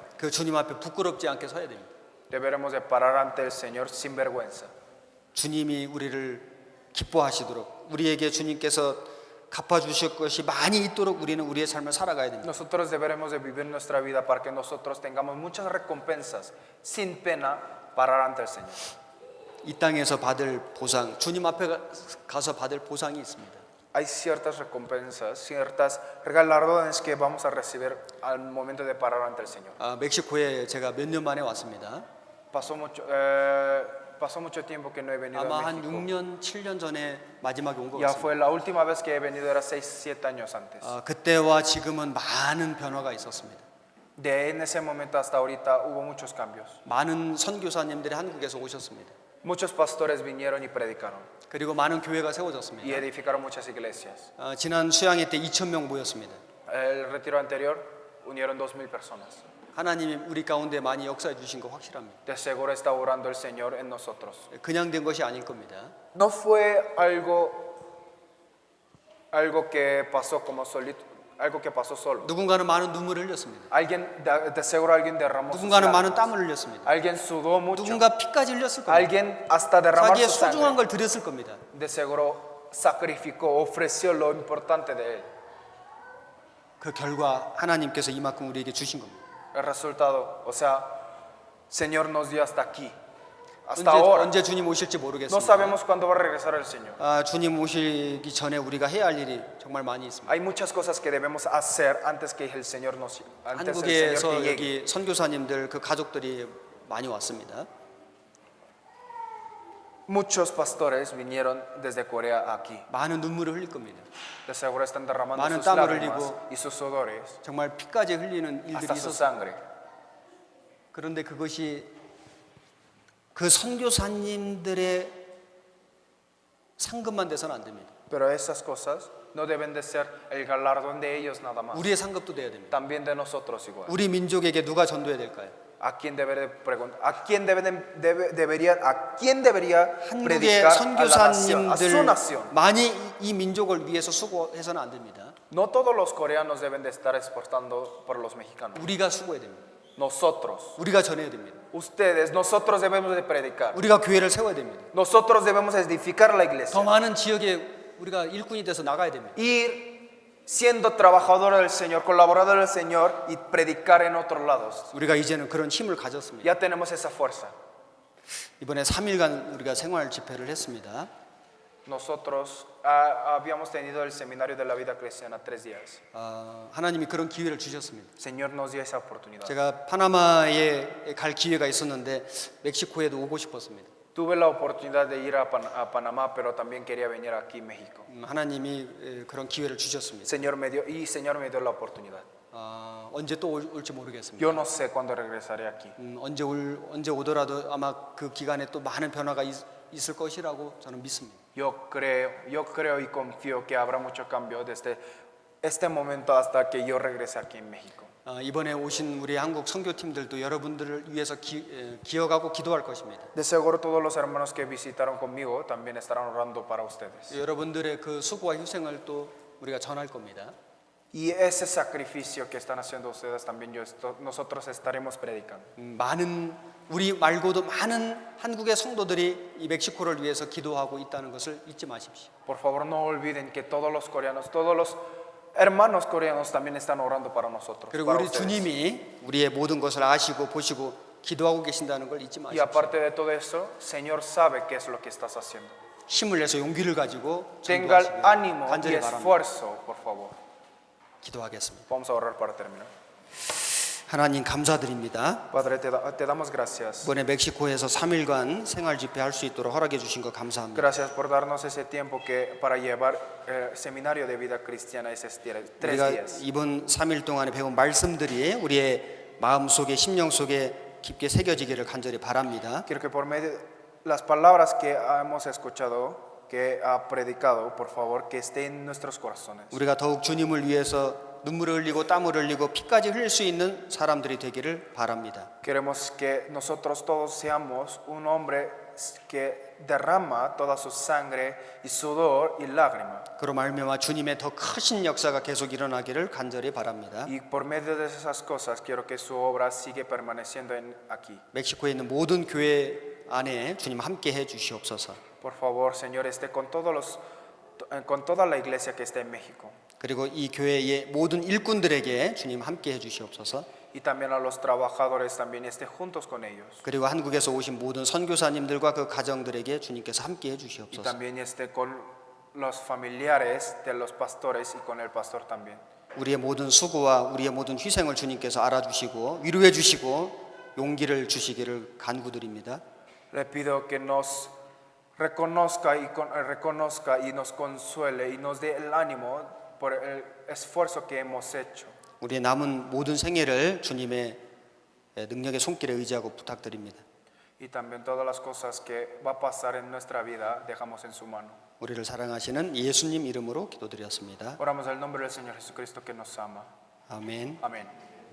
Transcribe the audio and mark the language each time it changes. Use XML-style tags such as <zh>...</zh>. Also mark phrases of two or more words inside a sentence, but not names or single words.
<ko>그 주님 앞에 부끄럽지 않게 서야 됩니다.</ko> <es>Deberemos de parar ante el Señor sin vergüenza.</es> <ko>주님이 우리를 기뻐하시도록 우리에게 주님께서 갚아주실 것이 많이 있도록 우리는 우리의 삶을 살아가야 됩니다.</ko> <es>Nosotros deberemos de vivir nuestra vida para que nosotros tengamos muchas recompensas sin pena parar ante el Señor.</es> <ko>이 땅에서 받을 보상, 주님 앞에 가서 받을 보상이 있습니다.</ko> <es>Hay ciertas recompensas, ciertas galardones que vamos a recibir al momento de parar ante el Señor.</es> <ko>멕시코에 제가 몇 년 만에 왔습니다.</ko> <es>Pasó mucho tiempo que no he venido</es> <ko>아마</ko> <es>a</es> <ko>한</ko> <es>México.</es> <ko>6년, 7년 전에 마지막에 온 것</ko> <es>Ya</es> <ko>같습니다.</ko> <es>fue la última vez que he venido, era 6, 7 años antes.</es> <ko>그때와 지금은 많은 변화가 있었습니다.</ko> <es>De en ese momento hasta ahorita hubo muchos cambios.</es> <ko>많은 선교사님들이 한국에서 오셨습니다.</ko> <es>Muchos pastores vinieron y predicaron</es> <ko>그리고 많은 교회가</ko> <es>y</es> <ko>세워졌습니다.</ko> <es>edificaron muchas iglesias.</es> <ko>지난 수양회 때 2,000명 모였습니다.</ko> <es>El retiro anterior unieron 2,000 personas.</es> <ko>하나님이 우리 가운데 많이 역사해 주신 거 확실합니다.</ko> <es>De seguro está orando el Señor en nosotros.</es> <ko>그냥 된 것이 아닐 겁니다.</ko> <es>No fue algo que pasó como solito, algo que pasó solo.</es> <ko>누군가는 많은 눈물을 흘렸습니다.</ko> <es>De seguro alguien derramó sus</es> <ko>누군가는 많은</ko> <es>lágrimas.</es> <ko>땀을 흘렸습니다.</ko> <es>Alguien sudó mucho.</es> <ko>누군가 피까지 흘렸을 겁니다.</ko> <es>Alguien hasta derramar</es> <ko>자기의</ko> <es>su</es> <ko>소중한</ko> <es>sangre.</es> <ko>걸 드렸을 겁니다.</ko> <es>De seguro sacrificó, ofreció lo importante de él.</es> <ko>그 결과 하나님께서 이만큼 우리에게 주신 겁니다.</ko> <es>El resultado, o sea, Señor nos dio hasta aquí, hasta ahora.</es> <ko>언제 주님 오실지</ko> <es>No</es> <ko>모르겠습니다.</ko> <es>sabemos cuándo va a regresar el Señor.</es> <ko>주님 오시기 전에 우리가 해야 할 일이 정말 많이 있습니다.</ko> <es>Hay muchas cosas que debemos hacer antes que el Señor</es> <ko>한국에서</ko> <es>que llegue.</es> <ko>여기 선교사님들 그 가족들이 많이 왔습니다.</ko> <es>Muchos pastores vinieron desde Corea aquí.</es> <ko>많은 눈물을 흘릴 겁니다.</ko> <es>De seguro están derramando</es> <ko>많은</ko> <es>sus</es> <ko>땀을</ko> <es>lágrimas</es> <ko>흘리고</ko> <es>y sus sudores,</es> <ko>정말 피까지 흘리는 일들이</ko> <es>hasta su</es> <ko>있었어요.</ko> <es>sangre.</es> <ko>그런데 그것이 그 선교사님들의 상급만 돼서는 안 됩니다.</ko> <es>Pero esas cosas no deben de ser el galardón de ellos nada más.</es> <ko>우리의 상급도 돼야 됩니다.</ko> <es>También de nosotros igual.</es> <ko>우리 민족에게 누가 전도해야 될까요?</ko> <es>¿A quién debería</es> <ko>한국의</ko> <es>predicar a la nación, a su</es> <ko>선교사님들</ko> <es>nación?</es> <ko>많이 이 민족을 위해서 수고해서는 안 됩니다.</ko> <es>No todos los coreanos deben de estar exportando por los mexicanos.</es> <ko>우리가 수고해야 됩니다.</ko> <es>Nosotros,</es> <ko>우리가 전해야 됩니다.</ko> <es>ustedes, nosotros debemos de predicar.</es> <ko>우리가 교회를 세워야 됩니다.</ko> <es>Nosotros debemos edificar la</es> <ko>더</ko> <es>iglesia.</es> <ko>많은 지역에 우리가 일꾼이 돼서 나가야 됩니다.</ko> <es>Ir siendo trabajador del Señor, colaborador del Señor y predicar en otros lados.</es> <ko>우리가 이제는 그런 힘을 가졌습니다.</ko> <es>Ya tenemos esa fuerza.</es> <ko>이번에 3일간 우리가 생활 집회를 했습니다.</ko> <es>Nosotros habíamos tenido el seminario de la vida cristiana 3 días.</es> <ko>하나님이 그런 기회를 주셨습니다.</ko> <es>Señor nos dio esa oportunidad.</es> <ko>제가 파나마에 갈 기회가 있었는데 멕시코에도 오고 싶었습니다.</ko> <es>Tuve la oportunidad de ir a Panamá, pero también quería venir aquí a México.</es> <ko>하나님이 그런 기회를 주셨습니다.</ko> <es>Señor me dio la oportunidad.</es> <ko>언제 또 올지 모르겠습니다.</ko> <es>Yo no sé cuándo regresaré aquí.</es> <ko>언제 오더라도 아마 그 기간에 또 많은 변화가 있을 것이라고 저는 믿습니다.</ko> <es>Yo creo y confío que habrá mucho cambio desde este momento hasta que yo regrese aquí en México.</es> <ko>이번에 오신 우리 한국 선교팀들도 여러분들을 위해서 기억하고 기도할 것입니다.</ko> <es>De seguro todos los hermanos que visitaron conmigo también estarán orando para ustedes.</es> <ko>여러분들의 그 수고와 희생을 또 우리가 전할 겁니다.</ko> <es>Y ese sacrificio que están haciendo ustedes también nosotros estaremos predicando.</es> <ko>많은 우리 말고도 많은 한국의 성도들이 이 멕시코를 위해서 기도하고 있다는 것을 잊지 마십시오.</ko> <es>Por favor, no olviden que todos los coreanos, todos los hermanos coreanos también están orando para nosotros.</es> <ko>그리고</ko> <es>para</es> <ko>우리</ko> <es>ustedes.</es> <ko>주님이 우리의 모든 것을 아시고 보시고 기도하고 계신다는 걸 잊지</ko> <es>Y</es> <ko>마십시오.</ko> <es>aparte de todo eso, Señor sabe qué es lo que estás haciendo.</es> <ko>힘을 내서 용기를 가지고</ko> <es>Tenga el</es> <ko>전도하시기를</ko> <es>ánimo y</es> <ko>간절히 바랍니다.</ko> <es>esfuerzo, por favor.</es> <ko>기도하겠습니다.</ko> <es>Vamos a orar para terminar.</es> <ko>하나님 감사드립니다.</ko> <es>Padre, te damos gracias.</es> <ko>이번에 멕시코에서 3일간 생활 집회 할 수 있도록 허락해 주신 거 감사합니다.</ko> <es>Gracias por darnos ese tiempo para llevar el seminario de vida cristiana esos 3</es> <ko>우리가</ko> <es>días.</es> <ko>이번 3일 동안에 배운 말씀들이 우리의 마음 속에 심령 속에 깊게 새겨지기를 간절히 바랍니다.</ko> <es>Quiero que por medio de las palabras que hemos escuchado, que ha predicado, por favor, que esté en nuestros corazones.</es> <ko>우리가 더욱 주님을 위해서 눈물을 흘리고 땀을 흘리고 피까지 흘릴 수 있는 사람들이 되기를 바랍니다.</ko> <es>Queremos que nosotros todos seamos un hombre que derrama toda su sangre y sudor y lágrima.</es> <ko>그로 말미암아 주님의 더 크신 역사가 계속 일어나기를 간절히 바랍니다.</ko> <es>Y por medio de esas cosas quiero que su obra sigue permaneciendo aquí.</es> <ko>멕시코에 있는 모든 교회 안에 주님 함께 해 주시옵소서.</ko> <es>Por favor, Señor, esté con toda la iglesia que está en México.</es> <ko>그리고 이 교회의 모든 일꾼들에게 주님 함께 해 주시옵소서.</ko> <es>Y también a los trabajadores también esté juntos con ellos.</es> <ko>그리고 한국에서 오신 모든 선교사님들과 그 가정들에게 주님께서 함께 해</ko> <es>Y</es> <ko>주시옵소서.</ko> <es>también esté con los familiares de los pastores y con el pastor también.</es> <ko>우리의 모든 수고와 우리의 모든 희생을 주님께서 알아주시고 위로해 주시고 용기를 주시기를 간구드립니다.</ko> <es>Le pido que nos reconozca y nos consuele y nos dé el ánimo por el esfuerzo que hemos hecho.</es> <ko>우리의 남은 모든 생애를 주님의 능력의 손길에 의지하고 부탁드립니다.</ko> <es>Y también todas las cosas que va a pasar en nuestra vida dejamos en su mano.</es> <ko>우리를 사랑하시는 예수님 이름으로 기도드렸습니다.</ko> <es>Oramos en el nombre del Señor Jesucristo que nos ama.</es> <ko>아멘.</ko> <es>Amén.</es>